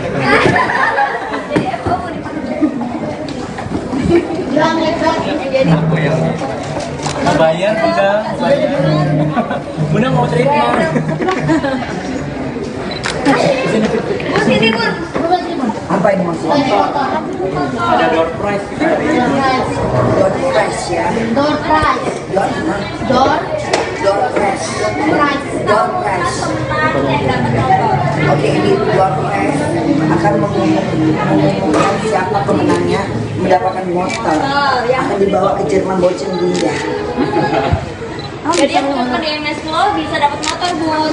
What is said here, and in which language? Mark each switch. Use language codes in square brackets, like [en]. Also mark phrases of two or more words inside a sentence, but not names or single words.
[id] Aku yang bayar Bunda, Bunda mau treatment. Sini Bun. Apa ini maksudnya? Ada [en] door prize [id] kita hari ini. [en] Door prize ya. Door prize. Door prize. [id] Oke, ini [en] door prize [id] akan mengumumkan siapa pemenangnya mendapatkan motor. Akan dibawa ke Jerman Bochen Bunda. Jadi yang telepon di MS Flow bisa dapat motor Bun.